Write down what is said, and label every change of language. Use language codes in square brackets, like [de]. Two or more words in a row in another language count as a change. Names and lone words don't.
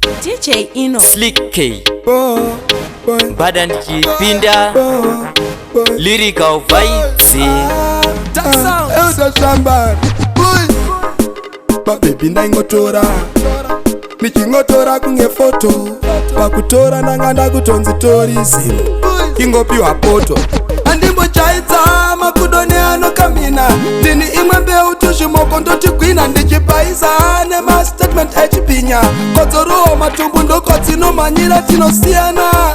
[sn] D J Eno. Slick K. Bo, bo. Bada ndichipinda. Bo, bo. [en] Lyrical vibes. Ah, Dark Sounds. ah, Elder Shambari. Boy. Baby, [sn] ndaingotora. Ndichingotora kunge foto. Pakutora ndanga ndakutonzi tori zero. Ingopiwa poto. Andimbochaidza makudo neanokamina. Ndini imwe mbeu tuzvimoko ndoti gwina. Ndichibaiza nemastatement echipinya. Kodzorowo matumbu ndoko dzinomhanyira tinosiyana.